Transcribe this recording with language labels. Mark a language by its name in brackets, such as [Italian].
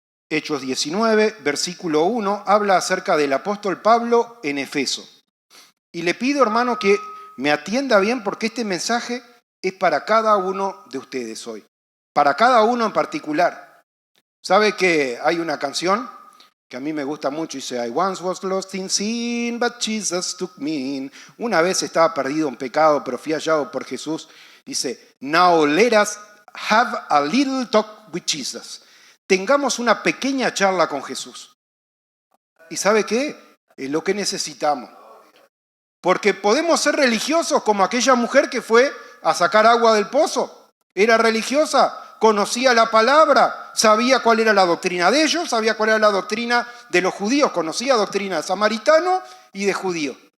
[Spanish] Hechos 19, versículo 1, habla acerca del apóstol Pablo en Efeso. Y le pido, hermano, que me atienda bien porque este mensaje es para cada uno de ustedes hoy. Para cada uno en particular. ¿Sabe que hay una canción que a mí me gusta mucho, dice, [English] I once was lost in sin, but Jesus took me in. [Spanish] Una vez estaba perdido en pecado, pero fui hallado por Jesús. Dice, [English] now let us have a little talk with Jesus. [Spanish] Tengamos una pequeña charla con Jesús. ¿Y sabe qué? Es lo que necesitamos. Porque podemos ser religiosos como aquella mujer que fue a sacar agua del pozo. Era religiosa, conocía la palabra, sabía cuál era la doctrina de ellos, sabía cuál era la doctrina de los judíos, conocía doctrina de samaritano y de judío.